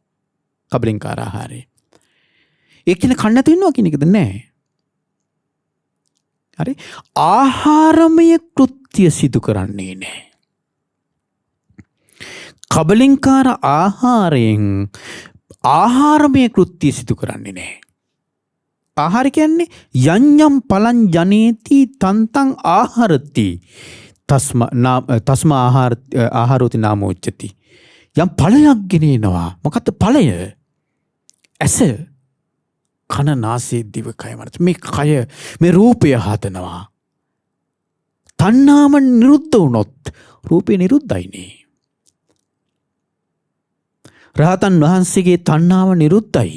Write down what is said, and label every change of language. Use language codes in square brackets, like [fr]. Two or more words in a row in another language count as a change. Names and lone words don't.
[si] කබලින්කාර ආහාරය. ඒක කියන කන්න නැතු වෙනවා කියන එකද? නෑ. හරි ආහාරමය කෘත්‍ය සිදු කරන්නේ නැහැ. කබලින්කාර ආහාරයෙන් ආහාරමය කෘත්‍ය සිදු කරන්නේ නැහැ. ආහාර කියන්නේ [pi] යඤ්ඤම් පලං ජනේති තන්තං ආහාරති තස්ම ආහාරෝති නාමෝච්චති. [si] යම් ඵලයක් ගෙනෙනවා. මොකද්ද ඵලය? ඇස කන නාසය දිව කය මනස. මේ කය මේ රූපය හදනවා. තණ්හාව නිරුද්ධ වුණොත් රූපේ නිරුද්ධයිනේ. රහතන් වහන්සේගේ තණ්හාව නිරුද්ධයි.